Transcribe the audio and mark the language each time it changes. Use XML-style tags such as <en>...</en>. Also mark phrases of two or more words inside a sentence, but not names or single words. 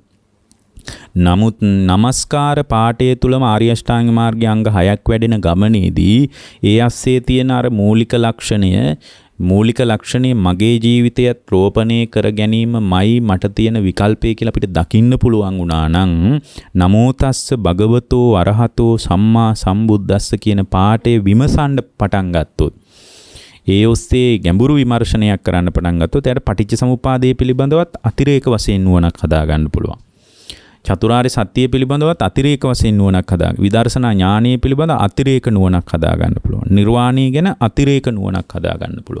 <si>නමුත් නමස්කාර පාඨය තුලම ආර්ය අෂ්ටාංග මාර්ගයේ අංග 6ක් වැඩෙන ගමනේදී ඒ ASCII තියෙන අර මූලික ලක්ෂණය මගේ ජීවිතයත් රෝපණය කර ගැනීමයි මට තියෙන විකල්පය කියලා අපිට දකින්න පුළුවන් වුණා නම්</si> <pi>නමෝ තස්ස භගවතෝ අරහතෝ සම්මා සම්බුද්දස්ස</pi> <si>කියන පාඨය විමසන්න පටන් ගත්තොත් ඒ ඔස්සේ ගැඹුරු විමර්ශනයක් කරන්න පටන් ගත්තොත් එයාට පටිච්චසමුපාදය පිළිබඳවත් අතිරේක වශයෙන් නුවණක් හදා ගන්න පුළුවන්. චතුරාර්ය සත්‍ය පිළිබඳවත් අතිරේක වශයෙන් නුවණක් හදා ගන්න. විදර්ශනා ඥානීය පිළිබඳ අතිරේක නුවණක් හදා ගන්න පුළුවන්. නිර්වාණය ගැන අතිරේක නුවණක් හදා ගන්න පුළුවන්.</si>